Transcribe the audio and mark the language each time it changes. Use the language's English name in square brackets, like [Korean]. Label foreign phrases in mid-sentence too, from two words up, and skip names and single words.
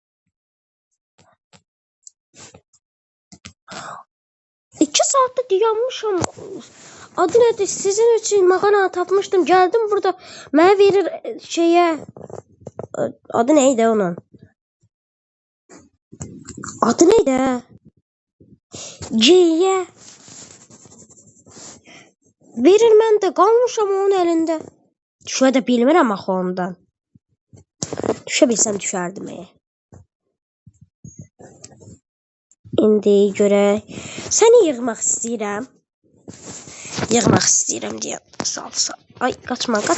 [Azerbaijani] İki saatte dayanmışam. [Turkish] Adı nedir? [Azerbaijani] Sizin için makarna tapmışdım. [Turkish] Geldim burada. [Azerbaijani] Mənə verir şeye. [Turkish] Adı neydi onun? Adı neydi? C'ye. [Azerbaijani] Verir, mən də qalmışam onun əlində. Düşə də bilmirəm axı ondan. Düşə bilsəm düşərdim. İndi görək. Səni yığmaq istəyirəm. Yığmaq istəyirəm deyə. Salsa. Ay, qaçma.